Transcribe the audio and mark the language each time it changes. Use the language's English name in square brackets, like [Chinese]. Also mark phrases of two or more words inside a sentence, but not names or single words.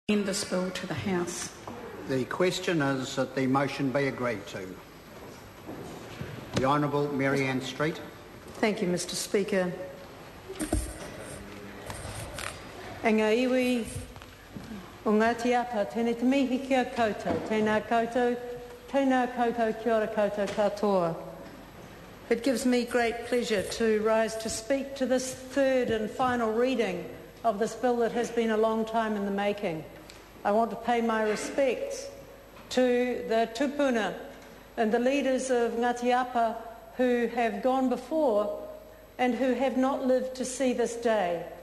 [English] Send this bill to the House. The question is that the motion be agreed to. The Honourable Mary Ann Street. Thank you, Mr Speaker. [Māori] Ngā iwi o Ngati apa, tēnei te mihi kia koutou, tēnā koutou, kia ora koutou katoa. [English] It gives me great pleasure to rise to speak to this third and final reading of this bill that has been a long time in the making. I want to pay my respects to the tupuna and the leaders of Ngati apa who have gone before and who have not lived to see this day.